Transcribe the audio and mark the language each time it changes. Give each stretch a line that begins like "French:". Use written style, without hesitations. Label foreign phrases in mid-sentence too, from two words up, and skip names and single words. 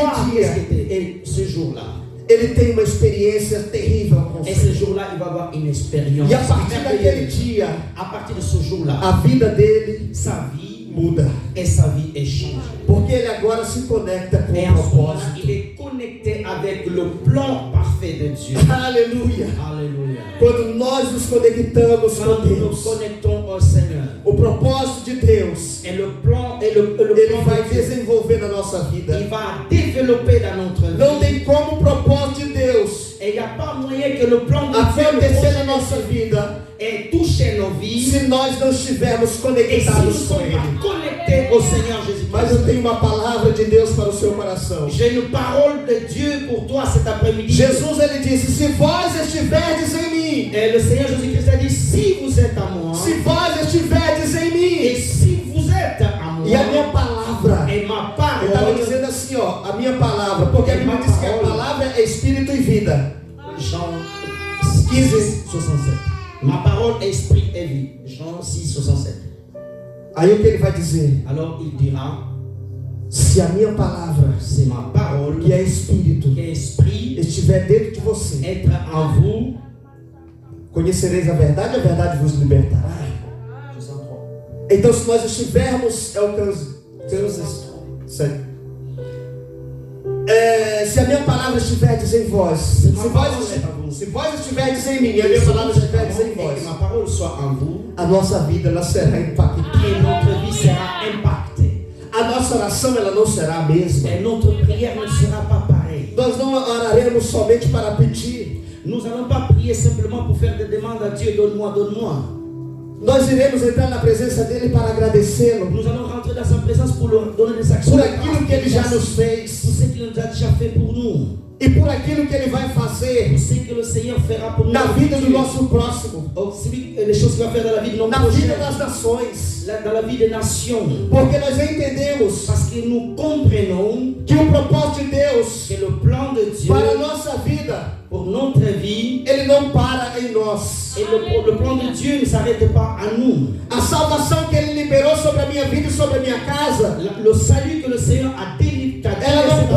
French: voir
Portuguese: dia,
French: ce qu'était. Et ce jour-là,
Portuguese: Ele tem uma experiência terrível com o
French: et
Portuguese: Senhor.
French: ce jour-là, il va avoir une expérience
Portuguese: E a partir daquele
French: merveilleuse.
Portuguese: dia,
French: À partir de ce jour-là,
Portuguese: a vida dele
French: sa vie
Portuguese: muda.
French: et sa vie est changée.
Portuguese: Porque ele agora se conecta com
French: Et
Portuguese: o
French: en ce moment-là,
Portuguese: propósito.
French: il est connecté avec le plan parfait de Dieu.
Portuguese: Aleluia.
French: Alléluia.
Portuguese: Quando nós nos conectamos
French: Quand
Portuguese: com
French: nous nous
Portuguese: Deus,
French: connectons au Seigneur,
Portuguese: o propósito de Deus,
French: et le plan
Portuguese: ele
French: plan
Portuguese: vai
French: de Dieu,
Portuguese: desenvolver na nossa vida.
French: il va développer dans notre
Portuguese: Não
French: vie.
Portuguese: tem como o propósito de Deus
French: Et il n'y a pas moyen que le plan de Dieu le
Portuguese: acontecer na
French: projet
Portuguese: nossa
French: de Dieu
Portuguese: vida
French: et toucher nos vies.
Portuguese: se nós não estivermos
French: Et si nous ne
Portuguese: conectados com
French: sommes
Portuguese: Ele.
French: pas connectés au Seigneur
Portuguese: Mas eu
French: Jésus-Christ,
Portuguese: tenho uma palavra de Deus para o seu coração.
French: j'ai une parole de Dieu pour toi cet après-midi.
Portuguese: Jesus ele disse: se vós estiverdes em mim,
French: Et le Seigneur Jésus-Christ a dit, si vous êtes à moi,
Portuguese: se vós estiverdes em
French: et
Portuguese: mim,
French: si vous êtes à moi,
Portuguese: e a minha palavra,
French: et ma
Portuguese: ele estava
French: parole,
Portuguese: dizendo assim, ó, a minha palavra, porque a Bíblia diz que a palavra é espírito e vida.
French: Jean 15, 67. Ma parole est esprit et vie. Jean 6, 67.
Portuguese: Aí o que ele vai dizer?
French: Alors il dira,
Portuguese: Se a minha palavra,
French: c'est ma parole
Portuguese: que é espírito,
French: qui est esprit,
Portuguese: estiver dentro de você,
French: être en vous.
Portuguese: conhecereis a verdade vos libertará.
French: Je sens trop.
Portuguese: Então, se nós estivermos, é o 15, 7. Se a minha palavra estiverdes em vós, se vós estiverdes em mim, e a minha palavra estiverdes em
French: Et
Portuguese: vós,
French: que ma parole soit en vous,
Portuguese: a nossa vida ela será impactada.
French: et notre vie sera impactée.
Portuguese: A nossa oração ela não será a mesma.
French: Et notre prière ne sera pas pareille.
Portuguese: Nós não oraremos somente para pedir.
French: Nous n'allons pas prier simplement pour faire des demandes à Dieu, donne-moi, donne-moi.
Portuguese: Nós iremos entrar na presença dele para agradecê-lo
French: Nous allons rentrer dans sa présence pour lui donner des actions
Portuguese: por
French: de
Portuguese: aquilo que ele já nos
French: pour
Portuguese: fez
French: ce qu'il nous a déjà fait pour nous,
Portuguese: e por aquilo que ele vai fazer
French: pour ce que le Seigneur fera pour nous,
Portuguese: na vida do nosso próximo,
French: les choses qu'il va faire dans la vie de nos
Portuguese: na vida
French: prochains,
Portuguese: das nações,
French: dans la vie des nations,
Portuguese: porque nós entendemos
French: parce que nous comprenons
Portuguese: que o propósito de Deus
French: que le plan de Dieu
Portuguese: para a nossa vida,
French: pour notre vie,
Portuguese: ele não para em nós.
French: et le plan de Dieu ne s'arrête pas à nous.
Portuguese: A salvação que ele liberou sobre a minha vida e sobre a minha casa,
French: Le salut que le Seigneur a délivré
Portuguese: ela